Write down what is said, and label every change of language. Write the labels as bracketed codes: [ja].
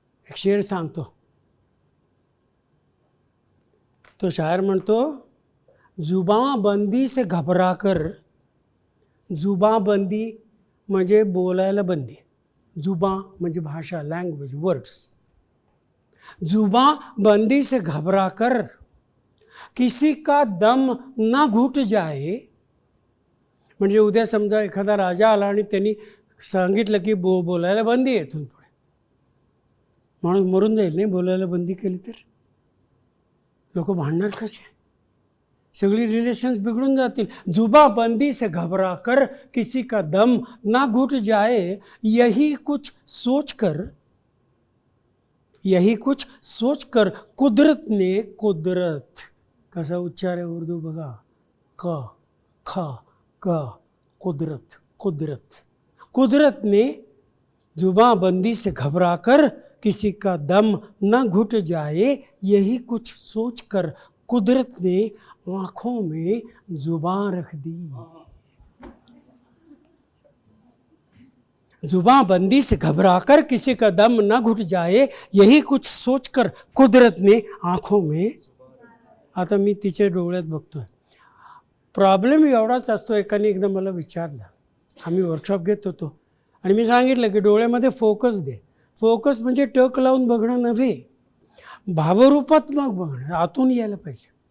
[mr] एक शेर सांगतो. तो शायर म्हणतो, [hi] जुबां बंदी से घबरा कर. [mr] जुबां बंदी म्हणजे बोलायला बंदी. जुबां म्हणजे भाषा, लँग्वेज, वर्ड्स. [hi] जुबां बंदी से घबरा कर किसी का दम ना घुट जाए. [mr] म्हणजे उद्या समजा एखादा राजा आला आणि त्यांनी सांगितलं की बोलायला बंदी आहे इथून पुढे, माणूस मरून जाईल नाही बोलायला बंदी केली तर. लोक भांडणार कसे? सगळी रिलेशन्स बिघडून जातील. [hi] जुबाबंदी से घबरा कर किसी का दम ना घुट जाए यही कुछ सोच कर, यही कुछ सोच कर कुदरत ने, [mr] कुदरत कसा उच्चार आहे उर्दू बघा, क ख ग, [hi] कुदरत, कुदरत, कुदरत ने जुबाबंदी से घबरा कर किसी का दम न घुट जाए यही कुछ सोच कर कुदरत ने आँखों में जुबान रख दी. जुबाबंदी से घबरा कर किसी का दम न घुट जाए यही कुछ सोच कर कुदरत ने आँखों में. [mr] आता मी तिच्या डोळ्यात बघतोय. प्रॉब्लेम एवढाच असतो. एकाने एकदा मला विचारलं, आम्ही वर्कशॉप घेत होतो आणि मी सांगितलं की डोळ्यामध्ये फोकस दे. फोकस म्हणजे टक लावून बघणं नव्हे, भावरूपात्मक बघणं, आतून यायला पाहिजे.